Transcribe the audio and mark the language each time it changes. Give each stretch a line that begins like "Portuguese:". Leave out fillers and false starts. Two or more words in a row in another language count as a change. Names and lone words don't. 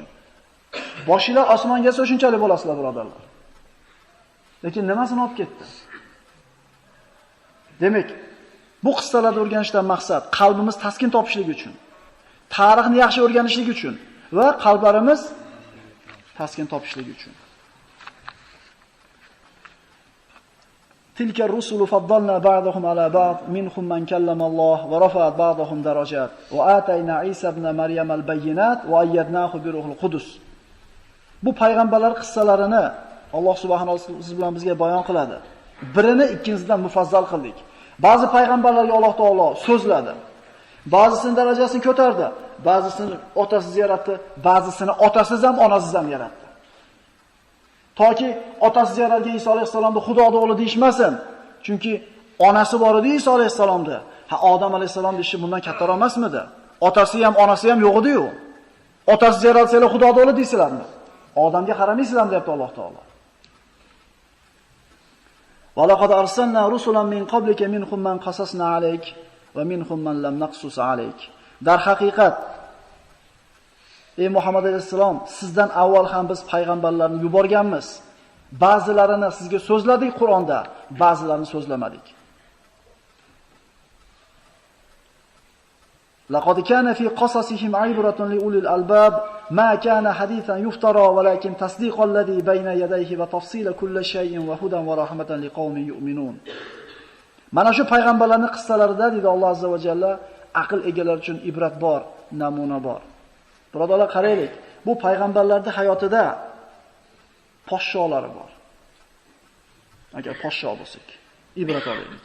Uzbek: Boshinglar osmonga shunchalik bo'lasizlar, birodarlar. Lekin nimasini olib ketdi? Demak, bu qissalarni o'rganishdan maqsad qalbimiz taskin topishligi uchun, tarixni yaxshi o'rganishlik uchun va qalblarimiz taskin topishligi uchun.
Arabic: تلك الرسل فضلنا بعضهم على بعض منهم من كلم الله ورفع بعضهم درجات وآتينا عيسى ابن مريم البينات وأيدناه بروح القدس.
Uzbek: Bu payg'ambarlar qissalarini Alloh
Arabic: سبحانه وتعالى
Uzbek: siz bilan bizga bayon qiladi. Birini ikkinchisidan mufazzal qildik. Ba'zi payg'ambarlarga Alloh taolo so'zladi. Ba'zisining darajasini ko'tardi, ba'zisini otasiz yaratdi, ba'zisini otasiz ham, onasiz ham yaratdi. Toki otasiz yaratgan Iso alayhisalomni Xudoning o'g'li deyishmasin. Chunki onasi bor edi Iso alayhisalomda. Ha, Odam alayhisalomning ishi bundan kattaroq emasmidi? Otasi ham, onasi ham yo'q edi-yu. Otasiz yaratsalar Xudoning o'g'li deysizlarmi? Odamga qaramaysizlarmi deyapti Alloh taolo.
Arabic: ولقد أرسلنا رسلا من قبلك منهم من قصصنا عليك ومنهم من لم نقصص عليك.
Uzbek: Dar haqiqat ey Muhammad alayhisalom, sizdan avval ham biz payg'ambarlarni yuborganmiz. Ba'zilarini sizga so'zladik Qur'onda, ba'zilarini so'zlamadik.
Arabic: لقد كان في قصصهم عبرة لأولي الألباب ما كان حديثا يفترى ولكن تصديق الذي بين يديه وتفصيل كل شيء وهدى ورحمة لقوم يؤمنون.
Uzbek: Mana shu payg'ambarlarning qissalarida deydi Alloh
Arabic: عز وجل
Uzbek: aql egalari uchun ibrat bor, namuna bor. Birodarlar, qaraylik. Bu payg'ambarlarning hayotida podsholari bor. Agar podsho bo'lsak, ibrat olaylik.